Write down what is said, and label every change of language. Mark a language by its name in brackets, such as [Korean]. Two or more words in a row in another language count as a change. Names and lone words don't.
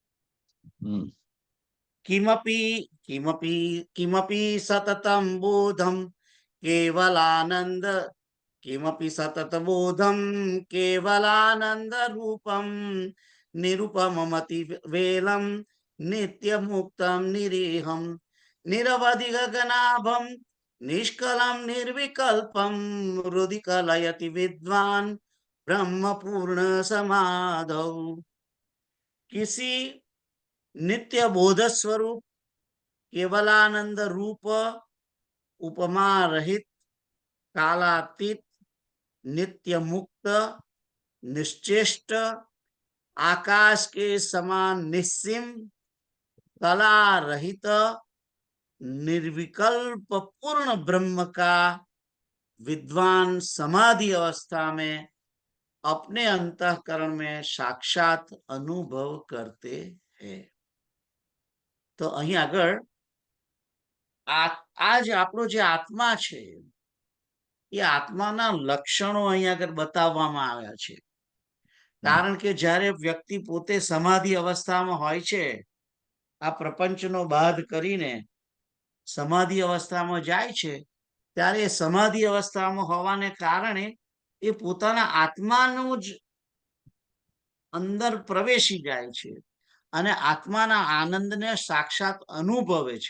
[Sanskrit] કિમપી કિમપી કિમપી સતતમ બોધમ કેવલાનંદ કિમપી સતત બોધમ કેવલાનંદ રૂપમ નિરૂપમમતિ વેલમ નિત્ય મુક્તમ નિરીહમ નિરવધિ ગગનાભમ નિષ્કલમ નિર્વિકલ્પમ હૃદિ કલયતિ વિદ્વાન ब्रह्म पूर्ण समाधौ. [Hindi] किसी नित्य बोध स्वरूप केवलानंद रूप उपमा रहित कालातीत नित्य मुक्त निश्चेष्ट आकाश के समान निस्सीम कला रहित निर्विकल्प पूर्ण ब्रह्म का विद्वान समाधि अवस्था में अपने अंतःकरण में साक्षात अनुभव करते हैं. [Gujarati] तो અહીં આગળ आज આપણો જે આત્મા છે એ આત્માના લક્ષણો અહીં આગળ બતાવવામાં આવ્યા છે. કારણ કે જ્યારે વ્યક્તિ પોતે સમાધિ અવસ્થામાં હોય છે, આ પ્રપંચનો બાદ કરીને સમાધિ અવસ્થામાં જાય છે, ત્યારે સમાધિ અવસ્થામાં હોવાને કારણે એ પોતાના આત્માનું જ અંદર પ્રવેશી જાય છે અને આત્માના આનંદને સાક્ષાત અનુભવે છે.